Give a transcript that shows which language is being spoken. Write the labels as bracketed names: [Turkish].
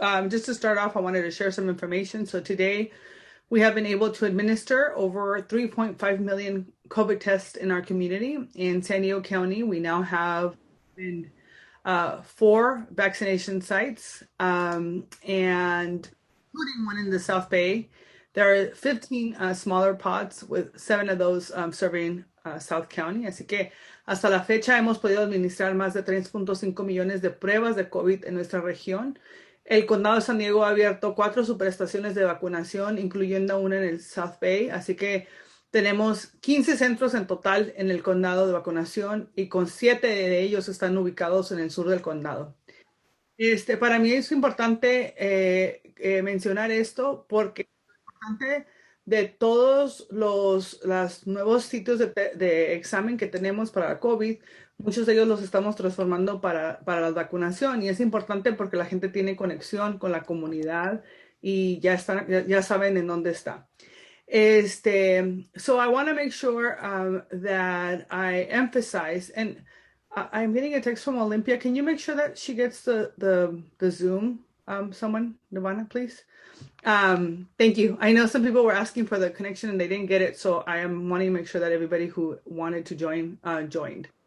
[English] Just to start off, I wanted to share some information. So today, we have been able to administer over 3.5 million COVID tests in our community. In San Diego County, we now have 4 vaccination sites, and including one in the South Bay. There are 15 smaller pods with 7 of those serving South County. [Spanish] Así que hasta la fecha hemos podido administrar más de 3.5 millones de pruebas de COVID en nuestra región. El Condado de San Diego ha abierto 4 superestaciones de vacunación, incluyendo una en el South Bay. Así que tenemos 15 centros en total en el condado de vacunación y con 7 de ellos están ubicados en el sur del condado. Para mí es importante mencionar esto porque es importante de todos los nuevos sitios de examen que tenemos para COVID, muchos de ellos los estamos transformando para la vacunación y es importante porque la gente tiene conexión con la comunidad y ya saben en dónde está. [English] So I want to make sure that I emphasize, and I'm getting a text from Olympia. Can you make sure that she gets the Zoom? Someone, Nirvana, please. Thank you. I know some people were asking for the connection and they didn't get it, so I am wanting to make sure that everybody who wanted to join joined.